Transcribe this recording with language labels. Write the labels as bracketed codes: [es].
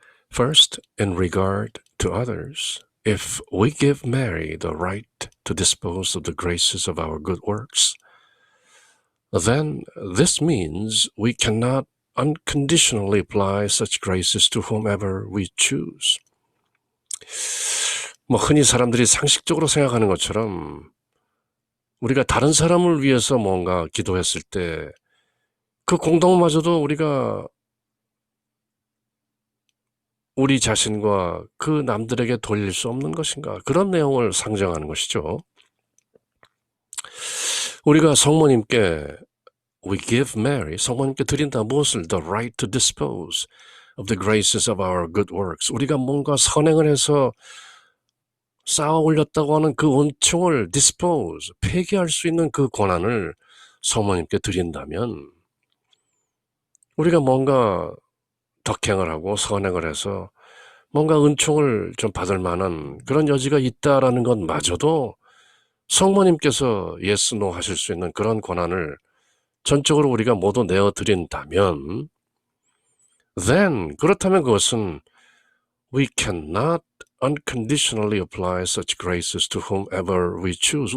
[en] First, in regard to others, if we give Mary the right to dispose of the graces of our good works, then this means we cannot unconditionally apply such graces to whomever we choose. [ko] 흔히 사람들이 상식적으로 생각하는 것처럼 우리가 다른 사람을 위해서 뭔가 기도했을 때 그 공덕마저도 우리가 우리 자신과 그 남들에게 돌릴 수 없는 것인가? 그런 내용을 상정하는 것이죠. 우리가 성모님께 [en] we give Mary, [ko] 성모님께 드린다 무엇을? [en] The right to dispose of the graces of our good works. [ko] 우리가 뭔가 선행을 해서 쌓아 올렸다고 하는 그 은총을 dispose, 폐기할 수 있는 그 권한을 성모님께 드린다면 우리가 뭔가 덕행을 하고 선행을 해서 뭔가 은총을 좀 받을 만한 그런 여지가 있다라는 것마저도 성모님께서 yes, no 하실 수 있는 그런 권한을 전적으로 우리가 모두 내어드린다면 then, 그렇다면 그것은 [en] we cannot unconditionally apply such graces to whomever we choose.